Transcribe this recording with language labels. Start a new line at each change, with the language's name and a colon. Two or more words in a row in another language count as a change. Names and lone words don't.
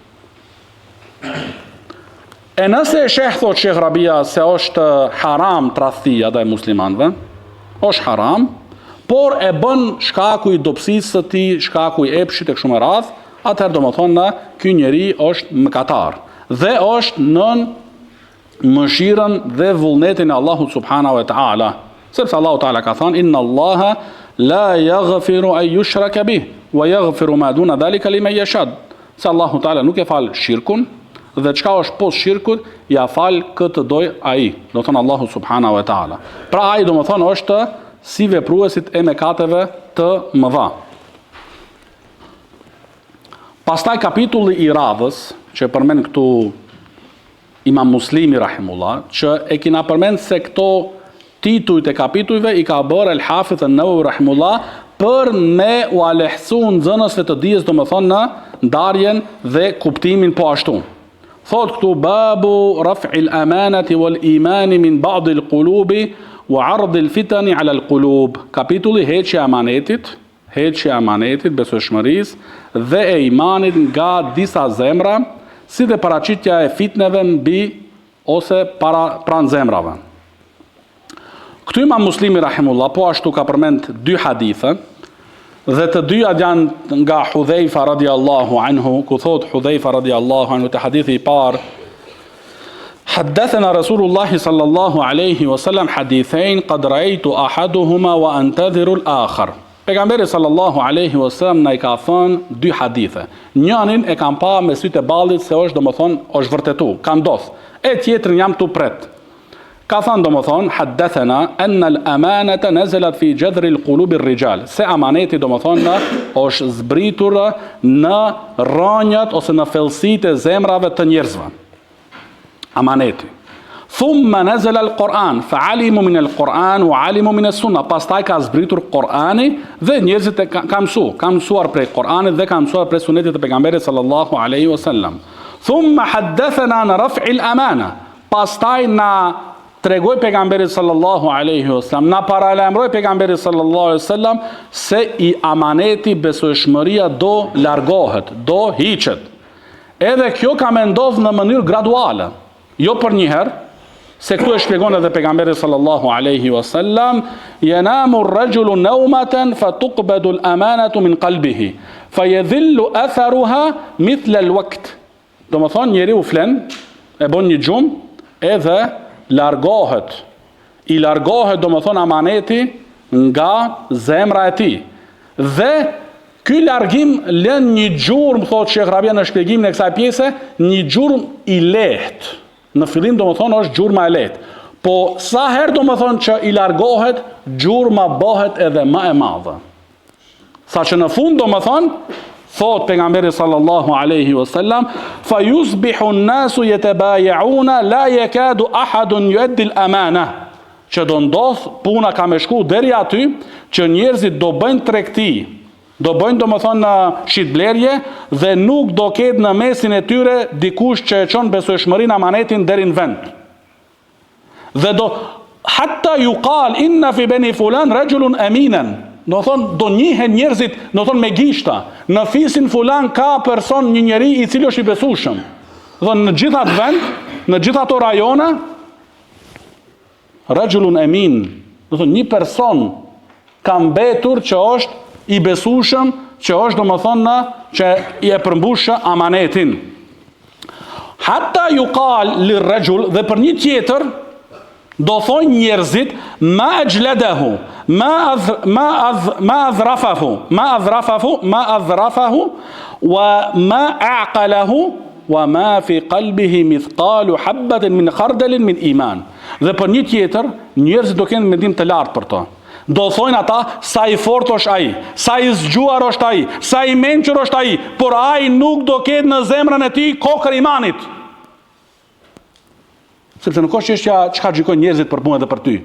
Albanian: E nëse e sheh, thot Sheikh Rabia, se është haram tradhtia ndaj muslimanëve, është haram, por e bën shkaku i dobësisë së tij, shkaku i epshit e kështu me radhë, atëherë domethënë ky njeri është mëkatar dhe është nën mëshirën dhe vullnetin e Allahut
Arabic: سبحانه وتعالى,
Albanian: sepse Allahu taala ka thënë
Arabic: إن الله لا يغفر أن يشرك به ويغفر ما دون ذلك لمن يشاء.
Albanian: Se Allahu taala nuk e fal shirkun dhe çka është poshtë shirkut ja fal këtë doj ai, do thonë Allahu
Arabic: سبحانه وتعالى.
Albanian: Pra ai do të thonë është si vepruesit e mëkateve të mëdha. Pastaj kapitulli i radhës që përmend këtu Imam Muslimi rahimullah, që e kina përmend se këto titujt e kapitujve i ka bërë El Hafidh an-Nawawi rahimullah për me u alehsu nxënësve të dijes, do më thonë në ndarjen dhe kuptimin po ashtu. Thot këtu
Arabic: باب رفع الأمانة والإيمان من بعض القلوب وعرض الفتن على القلوب.
Albanian: Kapitulli heqja e amanetit, besueshmërisë dhe e imanit nga disa zemra, si dhe paraqitja e fitneve mbi ose pranë zemrave. Këtu Imam Muslimi rahimullah po ashtu ka përmend dy hadithe dhe të dyja janë nga Hudhaifa
Arabic: رضي الله عنه,
Albanian: ku thot Hudhaifa
Arabic: رضي الله عنه
Albanian: te hadithi i parë:
Arabic: حدثنا رسول الله صلى الله عليه وسلم حديثين قد رأيت أحدهما وأنا أنتظر الآخر.
Albanian: Pejgamberi
Arabic: صلى الله عليه وسلم
Albanian: na i ka thënë dy hadithe. Njërin e kam pa me sytë e ballit se është domethënë është vërtetu, ka ndodh. E tjetrin jam tu pret. Ka thënë domethënë
Arabic: حدثنا أن الأمانة نزلت في جذر القلوب الرجال.
Albanian: Se amaneti domethënë është zbritur në rrënjët ose në thellësitë e zemrave të njerëzve. Amaneti.
Arabic: ثم نزل القرآن فعلموا من القرآن وعلموا من السنة.
Albanian: Pastaj ka zbritur Kurani dhe njerëzit kanë mësuar prej Kuranit dhe kanë mësuar prej sunetit të pejgamberit
Arabic: صلى الله عليه وسلم. ثم حدثنا عن رفع الأمانة.
Albanian: Pastaj na tregoi pejgamberi
Arabic: صلى الله عليه وسلم,
Albanian: na paralajmëroi pejgamberi
Arabic: صلى الله عليه وسلم
Albanian: se i amaneti besueshmëria do largohet, do hiqet. Edhe kjo ka me ndodhë në mënyrë graduale. jo për një herë, se këtu e shpjegon edhe pejgamberi
Arabic: صلى الله عليه وسلم ينام الرجل نومة فتقبض الأمانة من قلبه فيظل أثرها مثل الوكت.
Albanian: Do më thonë, njeriu flen, e bën një gjumë, edhe i largohet do më thonë amaneti nga zemra e tij. Dhe ky largim lën një gjurmë, thotë Sheh Rabia në shpjegimin e kësaj pjese, një gjurmë i lehtë. Në fillim do më thonë është gjurma e lehtë. Po sa herë do më thonë që i largohet, gjurma bëhet edhe më e madhe. Sa që në fund do më thonë, thot pejgamberi
Arabic: صلى الله عليه وسلم فيصبح الناس يتبايعون لا يكاد أحد يؤدي الأمانة.
Albanian: Që do ndodh, puna ka me shku deri aty që njerëzit do bëjnë tregti, do bëjnë do më thonë në shitblerje, dhe nuk do ketë në mesin e tyre dikush që e çon besueshmërinë amanetin deri në vend. Dhe do
Arabic: حتى يقال إن في بني فلان رجلا أمينا.
Albanian: Do thonë, do njihen njerëzit, do thonë me gishta, në fisin fulan ka person, një njeri i cili është i besueshëm. Dhe në gjitha të vend, në gjitha ato rajona,
Arabic: رجل أمين,
Albanian: do thonë një person ka mbetur që është i besueshëm, që është do më thonë që i e përmbushë amanetin.
Arabic: حتى يقال للرجل,
Albanian: dhe për një tjetër, do thonë njerëzit,
Arabic: ما أجلده ما أظرفه وما أعقله وما في قلبه مثقال حبة من خردل من إيمان.
Albanian: Dhe për një tjetër, njerëzit do kenë mendim të lartë për to. Do thojnë ata, sa i fort është ai, sa i zgjuar është ai, sa i mençur është ai, por ai nuk do ketë në zemrën e tij kokër imanit. Sepse nuk është çështja çka gjykojnë njerëzit për punën dhe për ty.